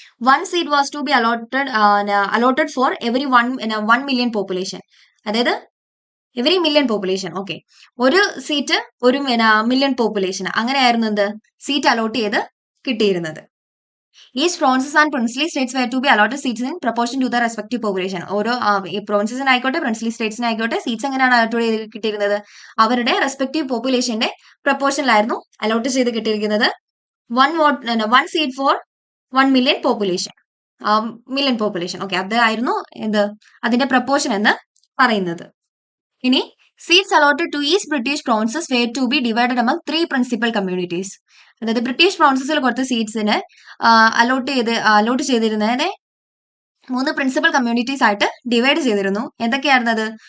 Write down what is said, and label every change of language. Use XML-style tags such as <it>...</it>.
<en>1 seat was to be allotted for every 1 million population. അതായത് every million population.</en> <ml>Okay, ഒരു seat ഒരു million population, അങ്ങനെയായിരുന്നു എന്ത് seat allot ചെയ്ത് കിട്ടിയിരുന്നത്.</ml> <en>Each provinces and princely states were to be allotted seats in proportion to the respective population.</en> <ml>ഓരോ പ്രോവിൻസസിനായിക്കോട്ടെ princely സ്റ്റേറ്റ്സിനായിക്കോട്ടെ seats എങ്ങനെയാണ് allot ചെയ്ത് കിട്ടിയിരുന്നത്? അവരുടെ റെസ്പെക്റ്റീവ് പോപ്പുലേഷന്റെ പ്രപ്പോർഷനിലായിരുന്നു അലോട്ട് ചെയ്ത് കിട്ടിയിരിക്കുന്നത്.</ml> <en>1 seat for 1 million population. Million population.</en> <ml>Okay, അതായിരുന്നു എന്ത് അതിന്റെ പ്രപ്പോർഷൻ എന്ന് പറയുന്നത്.</ml> <en>ഇനി seats allotted to each British provinces were to be divided among 3 principal communities.</en> <ml>അതായത് ബ്രിട്ടീഷ് പ്രോവിൻസസിൽ കൊടുത്ത സീറ്റ്സിന് അലോട്ട് ചെയ്തിരുന്നതിനെ 3 പ്രിൻസിപ്പൽ കമ്മ്യൂണിറ്റീസ് ആയിട്ട് ഡിവൈഡ് ചെയ്തിരുന്നു. എന്തൊക്കെയായിരുന്നത്?</ml>